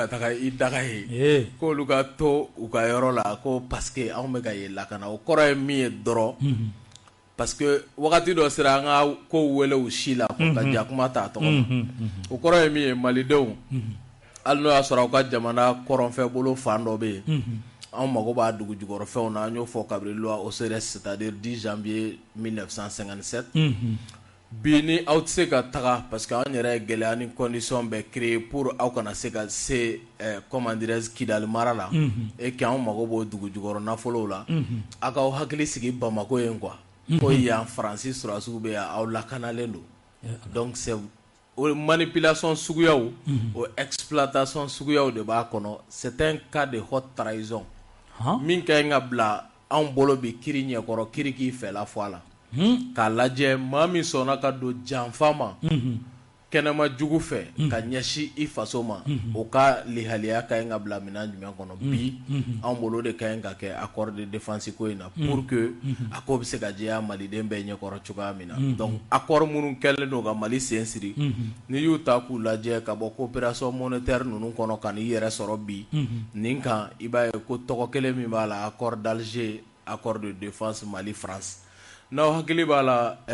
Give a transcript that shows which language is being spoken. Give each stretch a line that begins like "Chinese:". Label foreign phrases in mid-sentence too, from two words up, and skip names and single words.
Bambara: taga i daga yen k'olu ka to u ka yɔrɔ la ko
French: parce que
Bambara: anw bɛ ka yen lakana o kɔrɔ ye min ye dɔrɔn
French: parce que
Bambara: wagati dɔ sera an ka ko wele u si la ko ka jakuma ta tɔgɔ ma o kɔrɔ ye min ye malidenw hali n'o y'a sɔrɔ aw ka jamana kɔrɔnfɛ bolo fan dɔ bɛ yen anw mago b'a dugu jukɔrɔfɛnw na an y'o fɔ kabiri
French: loi OCRS c'est-à-dire 10 janvier 1957
Bambara: bi ni aw tɛ se ka taga
French: parce que
Bambara: an yɛrɛ ye gɛlɛya ni condition bɛɛ
French: créer pour
Bambara: aw kana se ka se
French: comment dirais-je
Bambara: Kidali mara la
French: et que
Bambara: anw mago b'o dugu jukɔrɔ nafolow la a k'aw hakili sigi Bamako yen quoi ko yan Faransi sɔrɔdasiw bɛ yan aw lakanalen don
French: donc c'est
Bambara: o manipulation suguyaw o exploitation suguyaw de b'a kɔnɔ
French: c'est un cas de haute trahison
Bambara: min ka ɲi ka bila anw bolo bi kiri ɲɛkɔrɔ kiri k'i fɛla fɔ a la k'a lajɛ maa min sɔnna ka don janfa ma kɛnɛma jugu fɛ ka ɲɛsin i faso ma o ka lihaliya ka ɲi ka bila minɛn jumɛn kɔnɔ bi anw bolo de ka ɲi ka kɛ
French: accord de défense
Bambara: ko in na
French: pour que
Bambara: a ko bɛ se ka jɛya maliden bɛɛ ɲɛkɔrɔ cogoya min na
French: donc accord
Bambara: minnu kɛlen don ka Mali sen siri n'i y'u ta k'u lajɛ ka bɔ
French: coopération monétaire
Bambara: ninnu kɔnɔ ka n'i yɛrɛ sɔrɔ bi nin kan i b'a ye ko tɔgɔ kelen min b'a la
French: accord d'Alger accord de défense Mali France
Bambara: n'aw hakili b'a la